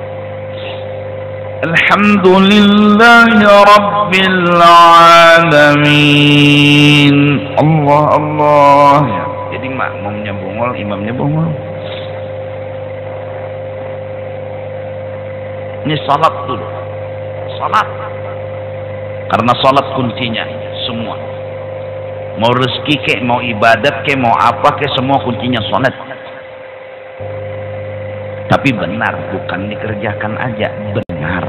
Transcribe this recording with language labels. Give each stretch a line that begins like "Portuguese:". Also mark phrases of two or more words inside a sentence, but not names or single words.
Arabic: الحمد لله رب العالمين. الله الله.
Indonesian: Jadi makmumnya bungol, imamnya bungol. Ini salat dulu. Salat. Karena salat kuncinya semua. Mau rezeki kek, mau ibadat kek, mau apa kek, semua kuncinya salat. Tapi benar, bukan dikerjakan aja, benar.